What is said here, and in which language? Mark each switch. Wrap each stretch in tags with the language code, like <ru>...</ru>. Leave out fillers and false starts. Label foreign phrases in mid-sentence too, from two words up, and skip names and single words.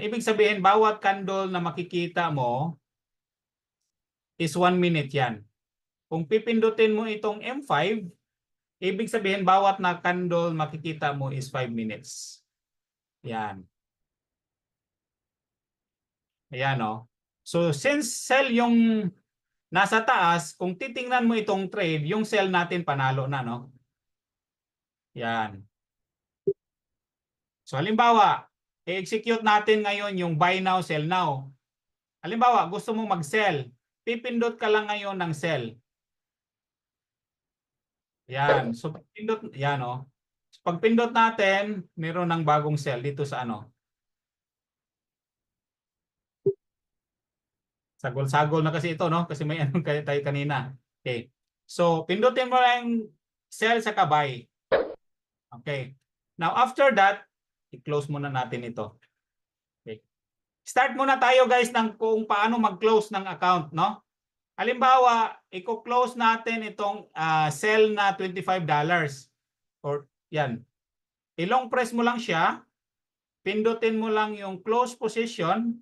<tl>Ibig sabihin, bawat candle na makikita mo is 1 minute yan. Kung pipindutin mo itong M5, ibig sabihin, bawat na candle makikita mo is 5 minutes. Yan. Ayan, no? So, since sell yung nasa taas, kung titingnan mo itong trade, yung sell natin panalo na, no? Yan. So, halimbawa, i-execute natin ngayon yung</tl> <en>buy now, sell now.</en> <tl>Halimbawa, gusto mong mag-sell. Pipindot ka lang ngayon ng sell. Yan. So, pindot, yan, no? So, pag pindot natin, meron ng bagong sell dito sa ano. Sagol-sagol na kasi ito, no? Kasi may anong tayo kanina. Okay. So, pindutin mo lang sell sa buy. Okay.</tl> <en>Now, after that,</en> <tl>i-close muna natin ito. Okay. Start muna tayo, guys, ng kung paano mag-close ng account, no? Halimbawa, i-close natin itong sell na $25. Or, yan. I-</tl> <en>long press</en> <tl>mo lang siya. Pindutin mo lang yung</tl> <en>close position.</en>